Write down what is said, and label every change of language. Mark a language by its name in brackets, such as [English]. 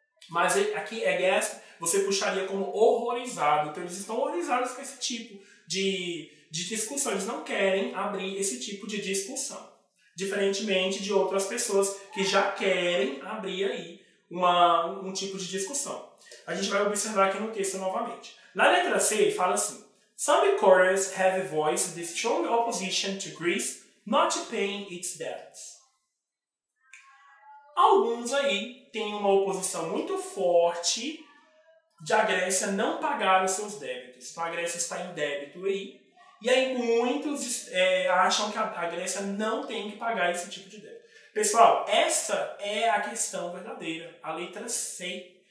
[Portuguese] Mas aqui, aghast, você puxaria como horrorizado. Então, eles estão horrorizados com esse tipo de discussão. Eles não querem abrir esse tipo de discussão. Diferentemente de outras pessoas que já querem abrir aí um tipo de discussão. A gente vai observar aqui no texto novamente. Na letra C, fala assim: [English] Some reporters have voiced the strong opposition to Greece not paying its debts. [Portuguese] Alguns aí têm uma oposição muito forte de a Grécia não pagar os seus débitos. Então a Grécia está em débito aí. E aí muitos acham que a Grécia não tem que pagar esse tipo de débito. Pessoal, essa é a questão verdadeira, a letra C.